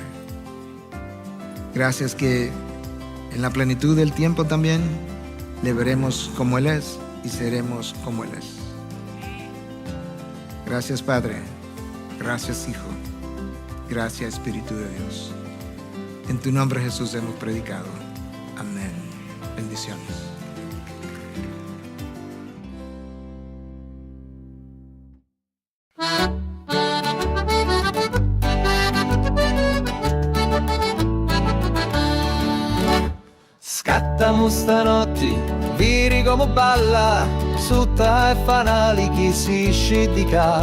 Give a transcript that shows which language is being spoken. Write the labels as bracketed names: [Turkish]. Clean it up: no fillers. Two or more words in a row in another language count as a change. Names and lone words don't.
[Spanish] Gracias que en la plenitud del tiempo también le veremos como Él es y seremos como Él es. Gracias, Padre. Gracias, Hijo. Gracias, Espíritu de Dios. En tu nombre, Jesús, hemos predicado. Amén. Bendiciones. [Sicilian] Scattamo stanotte, viri come balla, sutta e fanali chi si scidica.